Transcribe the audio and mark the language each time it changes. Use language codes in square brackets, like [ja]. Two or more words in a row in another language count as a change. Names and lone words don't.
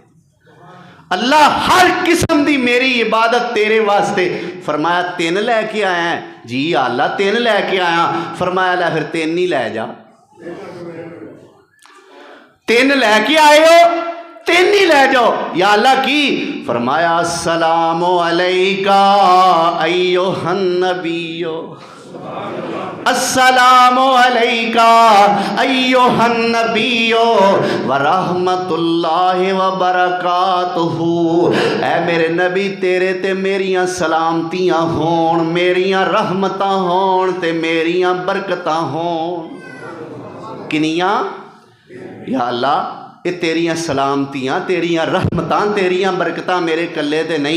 [pa] اللہ ہر قسم دی میری عبادت تیرے واسطے. فرمایا 3 لیکے آیا ہے جی؟ اللہ 3 لیکے آیا. فرمایا لے پھر 3 ہی لے جا۔ 3 لیکے آئے ہو، 3 ہی لے جاؤ۔ یا اللہ کی? [ar] फरमाया السلام عليك أيها النبي، السلام عليك أيها النبي ورحمة الله وبركاته. [pa] اے میرے نبی تیرے تے میریاں سلامتیاں ہون، میریاں رحمتاں ہون تے میریاں برکتاں ہون. کنیاں? یا اللہ یہ تیریاں سلامتیاں، تیریاں رحمتاں، تیریاں برکتاں میرے کلے تے نہیں.